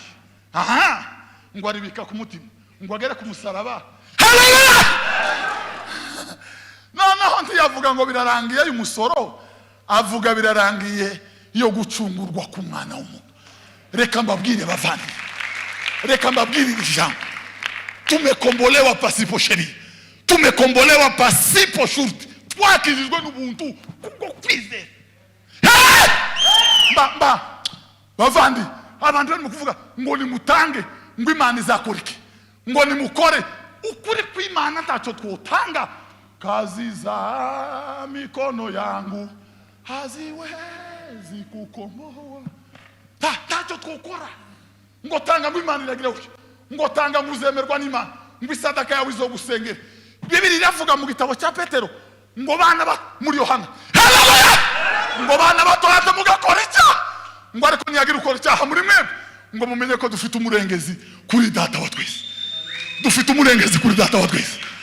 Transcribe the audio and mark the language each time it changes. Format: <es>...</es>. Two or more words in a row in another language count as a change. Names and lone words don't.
<rn>Ngo aribika ku mutima, ngo agere ku musaraba. Haleluya! Noneho ntiyavuga ngo birarangiye y'umusoro, avuga birarangiye yo gucungurwa ku mwana w'umuntu. Reka mbabwire bavandi, reka mbabwire ijambo,</rn> <sw>tumekombolewa pasipo sheria, tumekombolewa pasipo shurti,</sw> <rn>twakijijwe n'ubuntu kubwo kwizera. Bavandi, abantu bari mu kuvuga ngo nimutange ngo Imana izakora iki, ngo nimukore. Ukuri kw'Imana ntacyo twotanga,</rn> <sw>kazi za mikono yangu haziwezi kukomoa.</sw> <rn>Ntacyo twokora ngo tanga ngo Imana iragira uki, ngo tanga ngo uzemerwa n'Imana, ngo isadaka yawe izogusengera. Bibiri iravuga mu gitabo cya Petero ngo bana muri Yohana, haleluya, ngo bana batoya mugakora icyaha, ngo ariko niyagira ukora icyaha muri mwebwe ngo mumenye ko dufite umurengezi kuri data wa twese, dufite umurengezi kuri data wa twese.</rn>